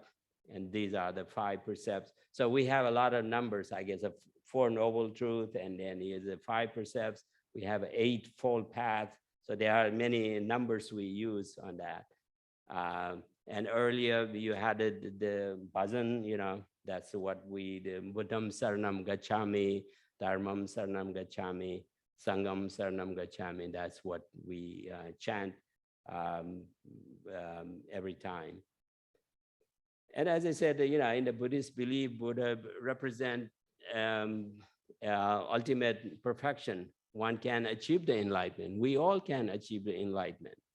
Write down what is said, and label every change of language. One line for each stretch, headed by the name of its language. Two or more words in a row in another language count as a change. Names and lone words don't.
English: And these are the 5 precepts. So we have a lot of numbers, I guess, of 4 noble truths, and then here's the 5 precepts. We have an 8-fold path. So there are many numbers we use on that. And earlier you had the bhajan, that's what the
Pali: Buddham Saranam Gacchami, Dharmam Saranam Gacchami, Sangam Saranam Gacchami.
English: That's what we chant every time. And as I said, in the Buddhist belief, Buddha represent ultimate perfection. One can achieve the enlightenment. We all can achieve the enlightenment.